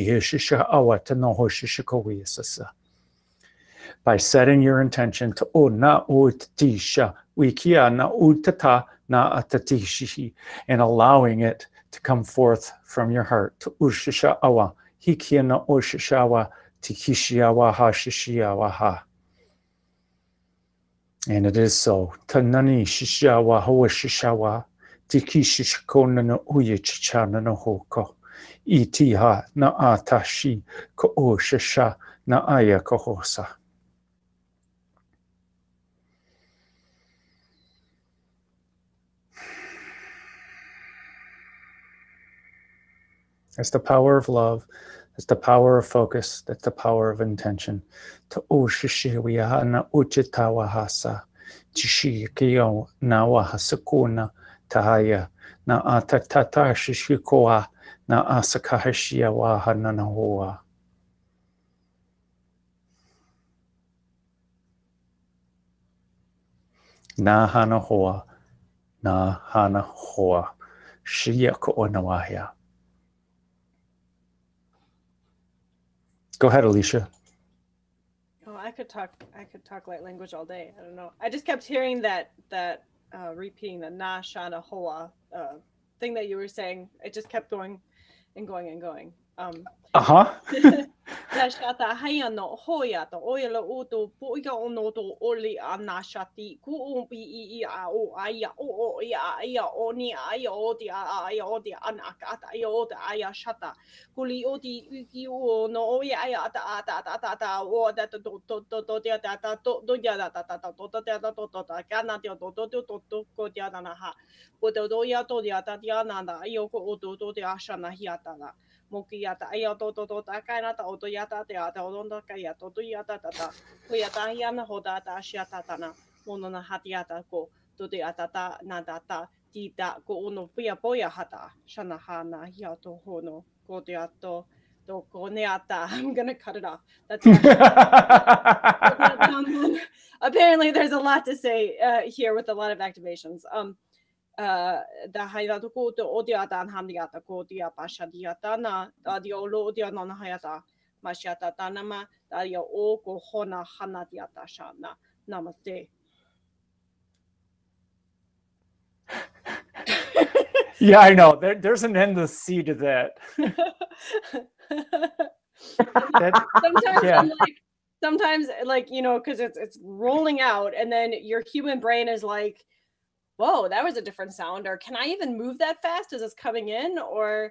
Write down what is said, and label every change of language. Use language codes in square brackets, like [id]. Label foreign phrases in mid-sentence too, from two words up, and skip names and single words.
[en] By setting your intention to and allowing it to come forth from your heart. To and it is so. Tanani shishawa hoa shishawa. Tikishishiko no uye chichana no hoko. Itiha na atashi ko o shisha na aya kohosa. That's the power of love. That's the power of focus. That's the power of intention. To ushishiwiya na uchitawahasa. Chishikiyo na wahasakuna tahaya. Na atatata shishikoa na asakahashia wahananahoa. Na hanahoa. Na hanahoa. Shiyako onawahya. Go ahead, Alicia. Oh, I could talk light language all day. I don't know. I just kept hearing that repeating the na shana hoa thing that you were saying. It just kept going and going and going. Na shata haya no hoya to oila uto poika ono to oli ana shati ku umpi I o aya o aya oni aya o di anakata aya o di aya shata kuli o di uki o no oya aya ta o da to dia da to dia da to kana dia to ko dia na ha o do ya to dia da dia na da ayo ko o do dia shana hiata la mokiata ayo to ta kana ta o to yata te ata o donda kaya to yata ta ko yata hiana hoda ta shiata tana mono na hatiata ko to te ata ta na data ti ta ko ono pia poia hata shana hana hia to hono ko te ato to ko neata. I'm gonna cut it off. That's apparently there's a lot to say here with a lot of activations. Da hayata ko to odiata an handiata ko dia pashadiata na dia lo dia non hayata mashiata tanama dia o ko hona hanadiata shana. Namaste. Yeah, I know. There's an endless sea to that. Sometimes like you know, because it's rolling out, and then your human brain is like, whoa, that was a different sound, or can I even move that fast as it's coming in, or